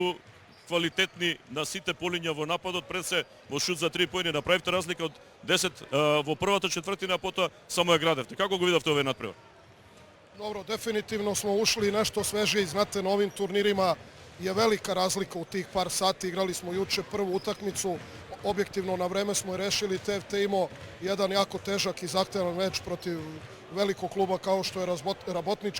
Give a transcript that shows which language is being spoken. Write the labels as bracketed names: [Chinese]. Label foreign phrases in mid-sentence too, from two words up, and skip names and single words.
[Macedonian] квалитетни на сите полиња во нападот, пред се во шут за 3 поени направивте разлика од 10 во првата четвртина, а потоа само ја градевте. Како го видовте овој надпревар? [Serbian] Dobro, definitivno smo ušli nešto sveže i znate, na ovim turnirima je velika razlika u tih par sati. Igrali smo juče prvu utakmicu, objektivno na vreme smo je rešili. TFT imao jedan jako težak i zahtevan meč protiv velikog kluba kao što je Rabotnički.